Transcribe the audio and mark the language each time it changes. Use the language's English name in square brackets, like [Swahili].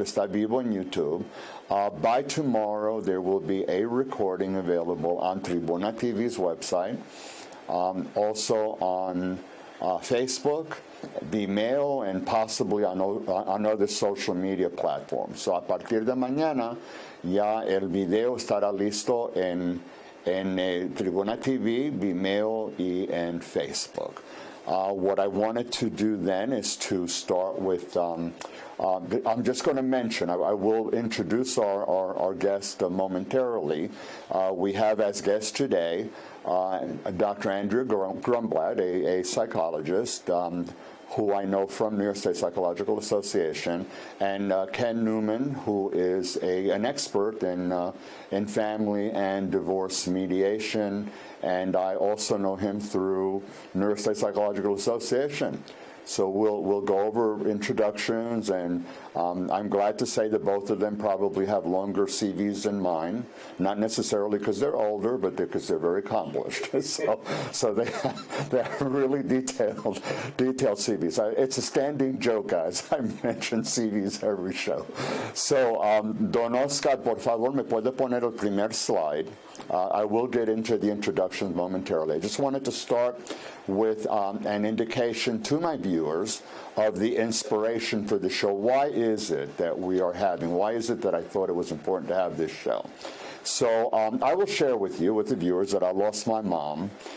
[Spanish] Está vivo en YouTube. [English] By tomorrow, there will be a recording available on Tribuna TV's website, also on Facebook, Vimeo, and possibly on other social media platforms. [Spanish] So a partir de mañana, ya el video estará listo en Tribuna TV, Vimeo, y en Facebook. [English] What I wanted to do then is to start with, I'm just going to mention, I will introduce our guest momentarily. We have as guest today Dr. Andrea Grunblatt, a psychologist, who I know from New York State Psychological Association, and Ken Neumann, who is an expert in family and divorce mediation, and I also know him through New York State Psychological Association. So we'll go over introductions, and I'm glad to say that both of them probably have longer CVs than mine, not necessarily because they're older, but because they're very accomplished. So they have really detailed CVs. It's a standing joke, guys. I mention CVs every show. [Spanish] So Don Oscar, por favor, me puede poner el primer slide. [English] I will get into the introductions momentarily. I just wanted to start with an indication to my viewers of the inspiration for the show. Why is it that we are having? Why is it that I thought it was important to have this show? So I will share with you, with the viewers, that I lost my mom